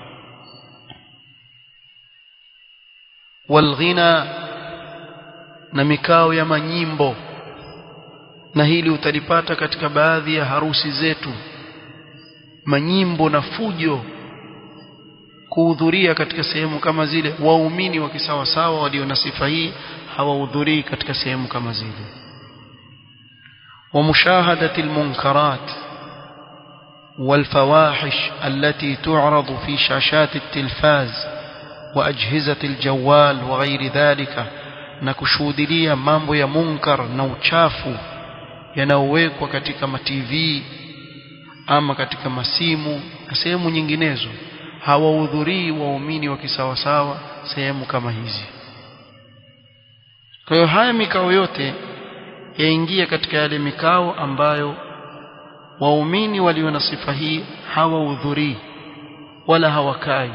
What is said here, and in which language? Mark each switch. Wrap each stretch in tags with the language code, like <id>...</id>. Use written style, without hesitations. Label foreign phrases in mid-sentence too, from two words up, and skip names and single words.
<sw>Walghina, na mikao ya manyimbo, na hili utalipata katika baadhi ya harusi zetu. Manyimbo na fujo kuhudhuria katika sehemu kama zile. Waumini wa kisawasawa walio na sifa hii hawahudhurii katika sehemu kama zile.</sw> <ar>ومشاهدة المنكرات والفواحش التي تعرض في شاشات التلفاز وأجهزة الجوال وغير ذلك,</ar> <sw>na kushuhudia mambo ya munkar na uchafu yanayowekwa katika ma-TV ama katika masimu na sehemu nyinginezo. Hawahudhurii waumini wa kisawasawa sehemu kama hizi. Kwa hiyo haya mikao yote yaingia katika yale mikao ambayo waumini walio na sifa hii hawahudhurii wala hawakai.</sw>